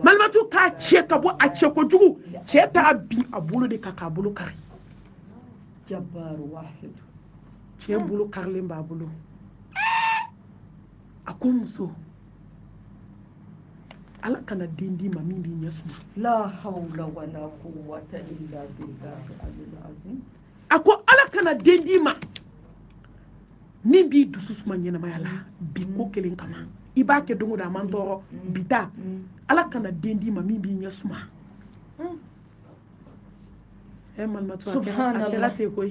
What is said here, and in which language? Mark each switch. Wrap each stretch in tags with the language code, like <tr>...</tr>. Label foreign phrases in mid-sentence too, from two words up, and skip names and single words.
<bm>malimatu k'a cɛ ka bɔ a cɛ kojugu cɛ t'a bin a bolo de kan k'a bolo kari</bm> <ar>جبار واحد</ar> <bm>cɛ bolo karilen b'a bolo a ko muso ala kana den d'i ma min b'i ɲɛ suma</bm> <ar>لا حول ولا قوة إلا بالله العلي العظيم</ar> <bm>a ko ala kana den d'i ma min b'i dusu suma ɲɛnamaya la bi ko kelen kama i b'a kɛ don o don a man tɔɔrɔ bi ta ala kana den d'i ma min b'i ɲɛ suma malimatu a kɛra ten koyi</bm>